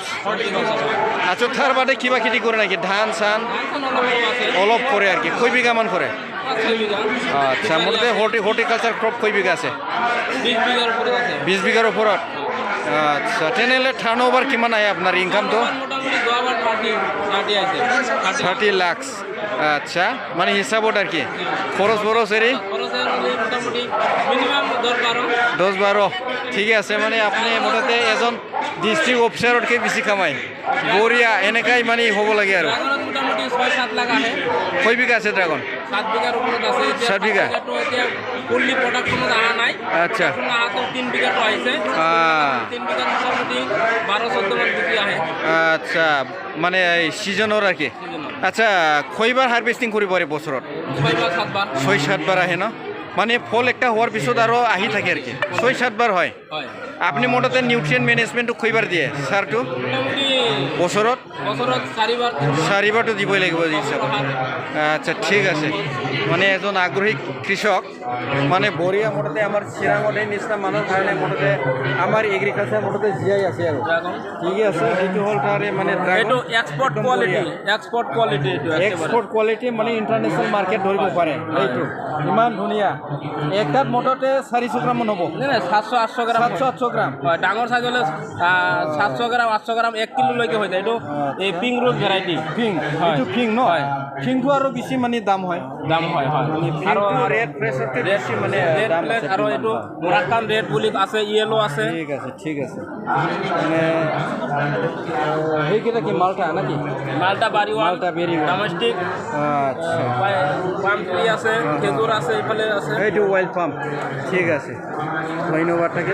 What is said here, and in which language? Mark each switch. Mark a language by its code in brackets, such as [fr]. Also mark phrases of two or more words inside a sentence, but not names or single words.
[as] আচ্ছা তাৰ বাদে কিবা খেতি কৰে নেকি ধান চান অলপ কৰে আৰু কি কয় বিঘামান কৰে আচ্ছা মোটামুটি [en] horticulture crop [as] কয় বিঘা আছে 20 বিঘাৰ ওপৰত আচ্ছা তেনেহ'লে [en] turn over [as] কিমান আহে আপোনাৰ ইনকামটো 30 লাখ আচ্ছা মানে হিচাপত আর কি খরচ বরচ এরি 10-12 ঠিক আছে মানে আপনি মোটামুটি এজন [en] district officerতকে [as] বেশি কামাই বঢ়িয়া এনেকাই মানে হ'ব লাগে আৰু মোটামুটি 6-7 লাখ আহে। কয় বিঘা আছে ড্রাগন? 7 বিঘার উপৰত আছে। এতিয়া 7 বিঘা? তো এতিয়া [en] fully productionত [as] অহা নাই। আচ্ছা। আহাতো 3 বিঘাটো আহিছে। 3 বিঘাত মোটামুটি 12-14 মান বিক্ৰী আহে। আচ্ছা মানে সিজনৰ আর কি। আচ্ছা কয়বার হারভেস্টিং কৰিব পাৰে বছৰত? 6-7 বাৰ। 6-7 বার আহে ন? মানে ফল একটা হওয়ার পিছত আরো আহি থাকে আর কি 6-7 বার হয়। হয়। আপনি মোটামুটি [en] nutrient management [as] কয়বার দিয়ে সারটো? মোটামুটি বছৰত? বছৰত 4 বাৰ। 4 বাৰটো দিবই লাগিব হিচাপ। আচ্ছা ঠিক আছে মানে এজন আগ্ৰহী কৃষক মানে বঢ়িয়া মোটামুটি আমাৰ চিৰাঙতে নিচিনা মানুহৰ কাৰণে মোটামুটি আমাৰ এগ্ৰিকালচাৰ মোটামুটি জীয়াই আছে আৰু ঠিকে আছে। সেইটো হ'ল তাৰে মানে এইটো [en] export quality [as] এইটো [en] export quality [as] মানে [en] international market [as] ধরিব পাৰে এইটো ইমান ধুনীয়া। একটাত মোটামুটি 400 গ্রাম মান হ'ব। নাই 700-800 গ্রাম। 700-800 গ্রাম হয় ডাঙৰ সাইজ হলে 700 গ্রাম 800 গ্রাম 1 কিলো লৈকে হৈ যায়। এইটো এই [en] ping rose variety. [as] পিং এইটো পিং ন? হয়। পিংটো আৰু বেছি মানে দাম হয়। দাম হয় হয়। আৰু [en] red freshতকৈ [as] বেছি মানে রেড দাম প্লেট আছে। আৰু এইটো [en] Moroccan red [as] বুলি আছে, ইয়েলো আছে। ঠিক আছে ঠিক আছে মানে সেইকেইটা কি মালটা নাকি? মালটা বাড়িওয়াল, মালটা বেরিওয়াল। ডোমেস্টিক, আচ্ছা [en] palm tree [as] আছে, খেজুর আছে, এইফালে আছে। এইটো ওয়েলকাম ঠিক আছে ধন্যবাদ থাকে।